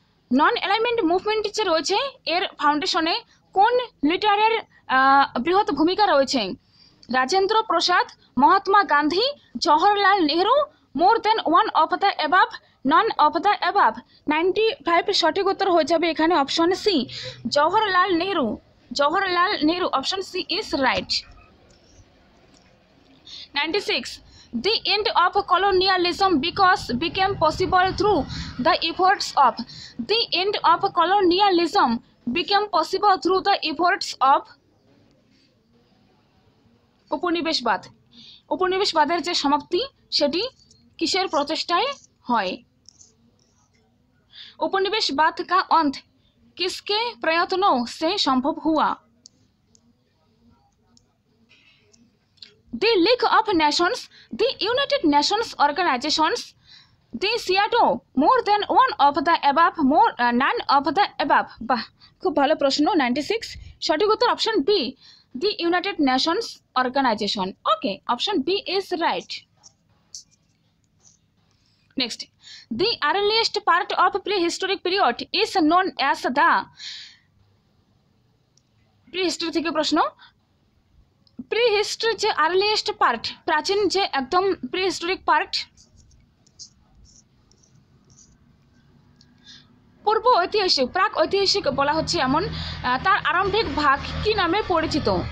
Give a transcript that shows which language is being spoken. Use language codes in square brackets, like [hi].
[bn] non-alignment movement যে রয়েছে এর ফাউন্ডেশনে কোন লিডারের বৃহৎ ভূমিকা রয়েছে? [en] Rajendra Prasad, Mahatma Gandhi, Jawaharlal Nehru, more than one of the above, none of the above. [bn] 95 সঠিক উত্তর হয়ে যাবে এখানে option C, Jawaharlal Nehru. [en] Jawaharlal Nehru, option C is right. 96, the end of colonialism became possible through the efforts of, the end of colonialism became possible through the efforts of উপনিবেশবাদ। [bn] উপনিবেশবাদের যে সমাপ্তি সেটি কিসের প্রচেষ্টায় হয়? [hi] उपनिवेशवाद का अंत किसके प्रयत्नों से संभव हुआ? [en] The League of Nations, the United Nations Organizations, the SEATO, more than one of the above, none of the above। [bn] বাহ, খুব ভালো প্রশ্ন। 96 সঠিক উত্তর option B, the United Nations Organization। [en] Okay, option B is right। Next, the earliest part of prehistoric period is known as the, [bn] prehistory থেকে প্রশ্ন, প্রিহিস্টরি যে earliest part, প্রাচীন যে একদম প্রিহিস্টোরিক পার্ট, পূর্ব ঐতিহাসিক, প্রাক ঐতিহাসিক বলা হচ্ছে এমন, তার আরম্ভিক ভাগ কি নামে পরিচিত?